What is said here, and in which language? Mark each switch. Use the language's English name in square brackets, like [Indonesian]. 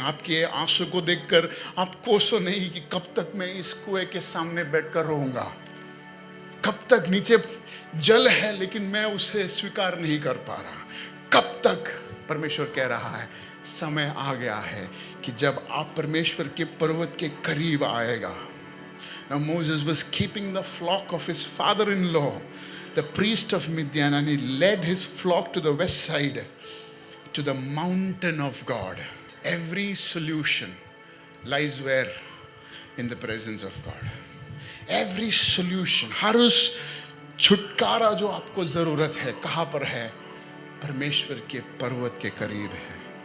[Hindi] आपके आंसू को देखकर आप कोसो नहीं कि कब तक मैं इस कुएं के सामने बैठकर रहूंगा, कब तक नीचे जल है लेकिन मैं उसे स्वीकार नहीं कर पा रहा, कब तक। परमेश्वर कह रहा है समय आ गया है कि जब आप परमेश्वर के पर्वत के करीब आएगा। [English] Now Moses was keeping the flock of his father-in-law, the priest of Midian, and he led his flock to the west side, to the mountain of God. Every solution lies where? In the presence of God. Every solution, [Hindi] हर उस छुटकारा जो आपको जरूरत है, कहाँ पर है? परमेश्वर के पर्वत के करीब है।